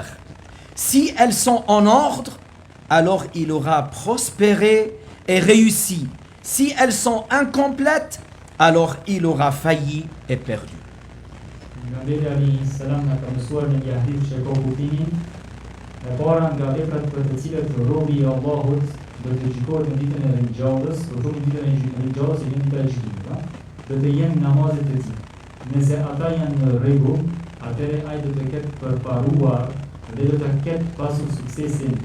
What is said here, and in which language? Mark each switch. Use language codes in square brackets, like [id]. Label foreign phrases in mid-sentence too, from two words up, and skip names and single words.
[fr] Si elles sont en ordre, alors il aura prospéré et réussi. Si elles sont incomplètes, alors il aura failli et perdu. [sq] E para nga veprat për të cilat robi i Allahut do të gjykohet në ditën e ringjallës, do të ditën e ringjallës e ditën e gjykimit, do të jenë namazet e tij. Nëse ata janë në rregull, atëherë ai do të ketë përparuar dhe do të ketë pasur suksesin.